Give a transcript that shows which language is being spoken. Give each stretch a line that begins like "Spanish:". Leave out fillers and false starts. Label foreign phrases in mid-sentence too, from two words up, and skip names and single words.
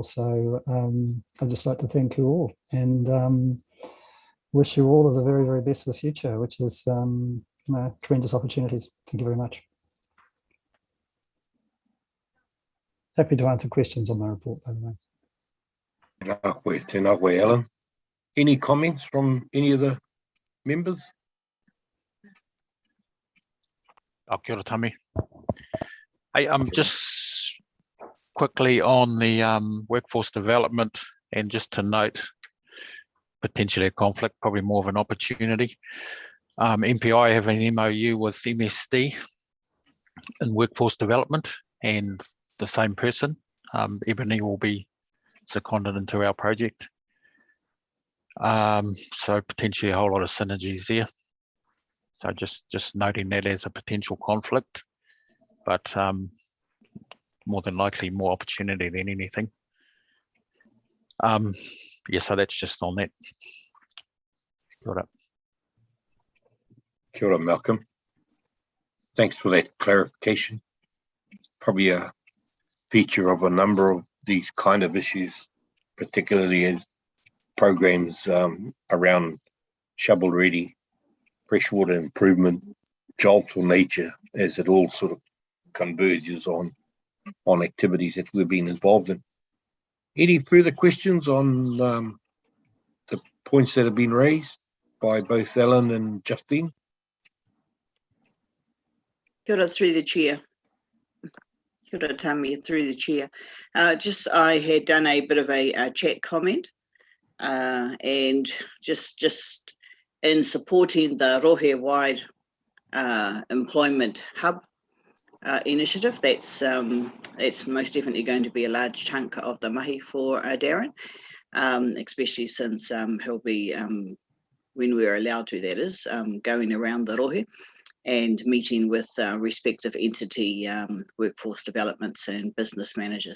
English: So I'd just like to thank you all and wish you all the very, very best for the future, which is tremendous opportunities. Thank you very much. Happy to answer questions on my report, by the way.
Māori: Tēnā koe, Alan.
English: Any comments from any of the members?
Māori: Kia ora, Tami.
English: Hey, just quickly on the workforce development, and just to note, potentially a conflict, probably more of an opportunity. MPI have an MOU with MSD in workforce development, and the same person, Ebony, will be seconded into our project. So potentially a whole lot of synergies there. So just noting that as a potential conflict, but more than likely more opportunity than anything. Yeah, so that's just on that.
Māori: Kia ora. Kia ora, Malcolm.
English: Thanks for that clarification. It's probably a feature of a number of these kind of issues, particularly as programs around shovel-ready, freshwater improvement, jobs for nature, as it all sort of converges on activities that we've been involved in. Any further questions on the points that have been raised by both Ellen and Justine?
Māori: Kia ora
English: through the chair.
Māori: Kia ora
English: Tami through the chair. I had done a bit of a chat comment and just in supporting the Rohe-wide employment hub initiative. That's most definitely going to be a large chunk of the mihi for Darren, especially since he'll be, when we're allowed to, that is, going around the rohe and meeting with respective entity workforce developments and business managers.